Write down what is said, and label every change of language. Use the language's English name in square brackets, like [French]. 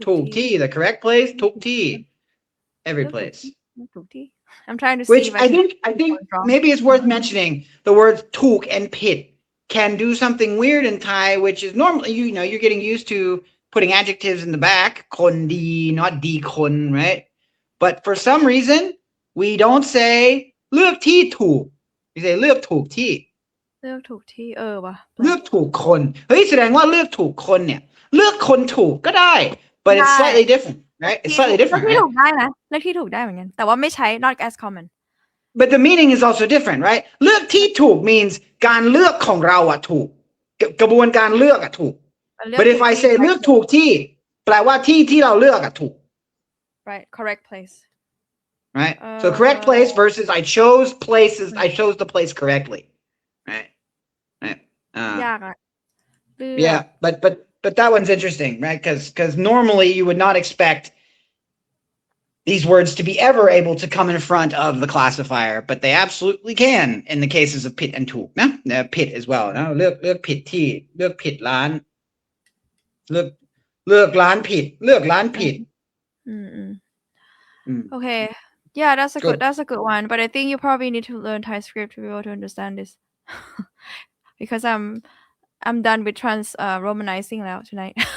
[Thai] ถูกที่ [English] the correct place [Thai] ทุกที่ [English] every [Thai] เลือกถูก [English] place. [Thai] เลือกถูกที่ [English] I'm trying to see Which if I can think one wrong. maybe it's worth mentioning the words "took" and "pit" can do something weird in Thai, which is normally you're getting used to putting adjectives in the back, kon di, not di kon, right? But for some reason, we don't say [Thai] เลือกที่ถูก [English] we say [Thai] เลือกถูกที่ เลือกถูกที่ว่ะ เลือกถูกคนเฮ้ยแสดงว่าเลือกถูกคนเนี่ยเลือกคนถูกก็ได้ [English] but it's slightly different [Thai] right it's slightly different เลือกที่ [English] right [Thai] ถูกได้นะเลือกที่ถูกได้เหมือนกันแต่ว่าไม่ใช้ [English] not as common but the meaning is also different right [Thai] เลือกที่ถูก [English] means [Thai] การเลือกของเราอะถูกกระบวนการเลือกอะถูก [English] but if I say [Thai] เลือกถูกที่แปลว่าที่เราเลือกอะถูก [English] right correct place right so correct place versus I chose the place correctly right [Thai] ยากอะ [English] yeah but that one's interesting right because normally you would not expect these words to be ever able to come in front of the classifier, but they absolutely can in the cases of pit and took. Pit as well. [Thai] เลือกผิดที่เลือกผิดร้านเลือกร้านผิดเลือกร้านผิด [English] Okay. Yeah, that's a good one. But I think you probably need to learn Thai script to be able to understand this. Because I'm done with romanizing now tonight.